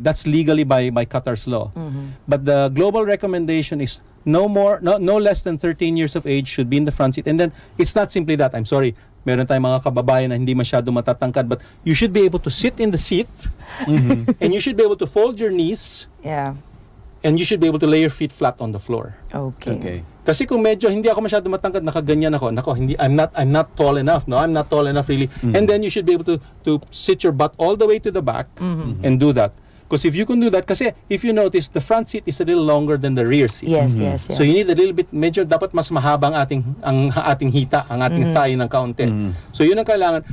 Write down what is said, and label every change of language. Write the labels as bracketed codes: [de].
[en] That's legally by Qatar's law. But the global recommendation is no less than 13 years of age should be in the front seat. And then it's not simply that. I'm sorry. Meron tayong mga kababayan na hindi masyado matatangkad, but you should be able to sit in the seat, and you should be able to fold your knees. Yeah. And you should be able to lay your feet flat on the floor. Okay. [tl] Kasi kung medyo hindi ako masyado matangkad, nakaganyan ako. [en] I'm not tall enough. No, I'm not tall enough really. And then you should be able to sit your butt all the way to the back and do that. Because if you can do that, kasi if you notice, the front seat is a little longer than the rear seat. Yes. [tl] So you need a little bit, medyo dapat mas mahaba ang ating hita, ang ating thigh ng kaunti. So yun ang kailangan.